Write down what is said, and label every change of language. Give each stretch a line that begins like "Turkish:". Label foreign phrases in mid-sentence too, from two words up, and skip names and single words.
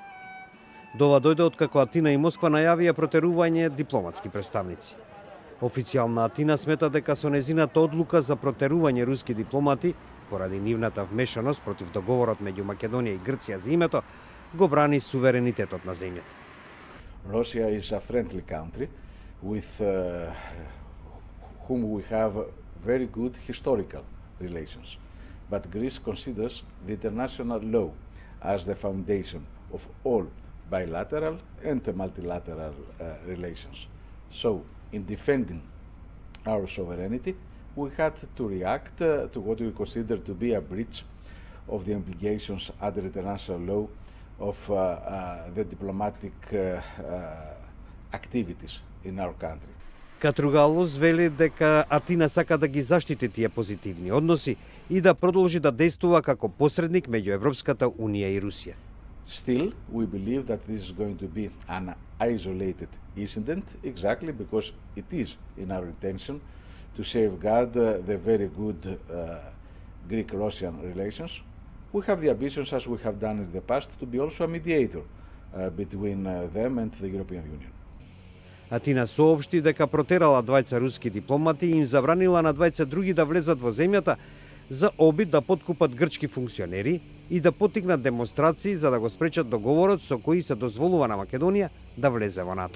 Macedonian: Дова дојде откако Атина и Москва најавија протерување дипломатски представници. Официјална Атина смета дека со незината одлука за протерување руски дипломати, поради нивната вмешаност против договорот меѓу Македонија и Грција за името, го брани суверенитетот на земјата.
English: Russia is a friendly country with whom we have very good historical relations. But Greece considers the international law as the foundation of all bilateral and multilateral relations. So, in defending our sovereignty, we had to react to what we consider to be a breach of the obligations under international law of the diplomatic activities in our country.
Macedonian: Катругалос вели дека Атина сака да ги заштити тие позитивни односи и да продолжи да действува како посредник меѓу Европската Унија и Русија.
English: Still, we believe that this is going to be an isolated incident, exactly because it is in our intention to safeguard the very good Greek-Russian relations. We have the ambitions, as we have done in the past, to be also a mediator between them and the European Union.
Macedonian: Атина соопшти дека протерала двајца руски дипломати и им забранила на двајца други да влезат во земјата за обид да поткупат грчки функционери и да поттикнат демонстрации за да го спречат договорот со кој се дозволува на Македонија да влезе во НАТО.